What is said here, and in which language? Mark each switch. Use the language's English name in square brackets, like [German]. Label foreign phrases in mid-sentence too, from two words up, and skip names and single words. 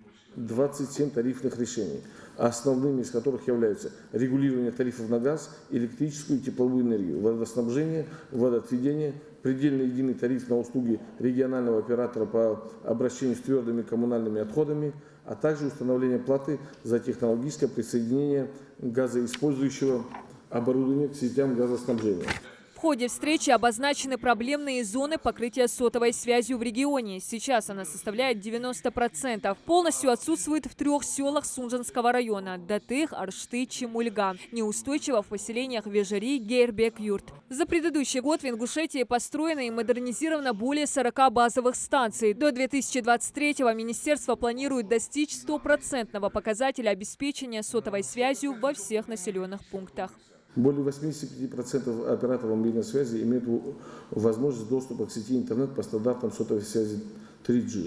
[Russian] 27 тарифных решений, основными из которых являются регулирование тарифов на газ, электрическую и тепловую энергию, водоснабжение, водоотведение, предельный единый тариф на услуги регионального оператора по обращению с твердыми коммунальными отходами, а также установление платы за технологическое присоединение газоиспользующего оборудования к сетям газоснабжения. В ходе встречи обозначены проблемные зоны покрытия сотовой связью в регионе. Сейчас она составляет 90%. Полностью отсутствует в 3 селах Сунжанского района – Датых, Аршты, Чемульга. Неустойчиво в поселениях Вежари, Гейрбек, Юрт. За предыдущий год в Ингушетии построено и модернизировано более 40 базовых станций. До 2023-го министерство планирует достичь 100% показателя обеспечения сотовой связью во всех населенных пунктах. Более 85% операторов мобильной связи имеют возможность доступа к сети интернет по стандартам сотовой связи 3G.